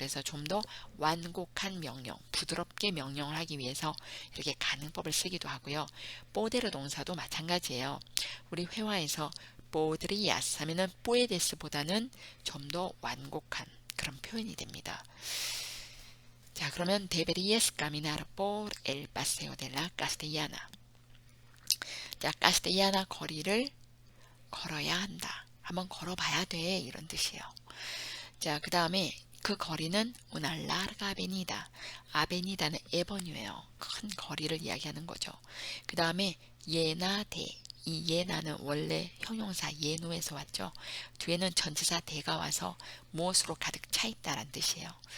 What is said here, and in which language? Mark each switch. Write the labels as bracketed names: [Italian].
[Korean] 그래서 좀 더 완곡한 명령, 부드럽게 명령을 하기 위해서 이렇게 가능법을 쓰기도 하고요. 뽀데르 동사도 마찬가지예요. 우리 회화에서 포드리아스 하면은 puedes보다는 좀 더 완곡한 그런 표현이 됩니다. 자, 그러면 [Spanish] deberías caminar por el paseo de la Castellana. [Korean] 자, 카스텔라나 거리를 걸어야 한다. 한번 걸어봐야 돼. 이런 뜻이에요. 자, 그 다음에 그 거리는 [Spanish] una larga avenida. [Korean] 아베니다는 에버뉴예요. 큰 거리를 이야기하는 거죠. 그 다음에 예나 대. 이 예나는 원래 형용사 예노에서 왔죠. 뒤에는 전치사 대가 와서 무엇으로 가득 차 있다란 뜻이에요.